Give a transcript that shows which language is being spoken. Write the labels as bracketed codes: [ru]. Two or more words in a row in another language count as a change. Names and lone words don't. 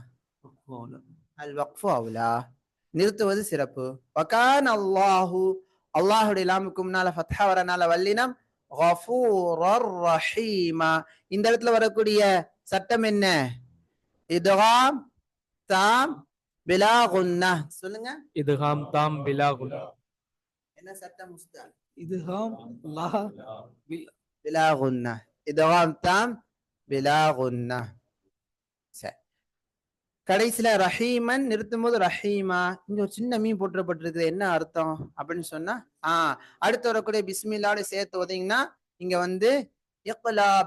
[ar] الوقف أولى, [ta] நிறுத்துவது சிறப்பு. [ar] وكان الله, [ta] அல்லாஹுடைய லாமுக்கு முன்னால ஃபத்ஹா வரனால வல்லினம் [ar] غفورا رحيما. [ta] இந்த இடத்துல வரக்கூடிய சட்டம் என்ன? [ar] إدغام تام بلا غنة. [ta] சொல்லுங்க, [ar] إدغام تام بلا غنة [ta] என்ன சட்டம் உஸ்தாத்? [ar] إدغام لا بلا غنة. إدغام تام بلا غنة. [ta] சரி, கடைசியில ரஹீமன் நிறுத்தும் போது ரஹீமா. இங்க ஒரு சின்ன மீன் போட்டுறப்பட்டிருக்கு, என்ன அர்த்தம் அப்படின்னு சொன்னா, அடுத்து வரக்கூடிய பிஸ்மில்லாவோட சேர்த்து ஓதிங்கன்னா இங்க வந்து இக்லாப்.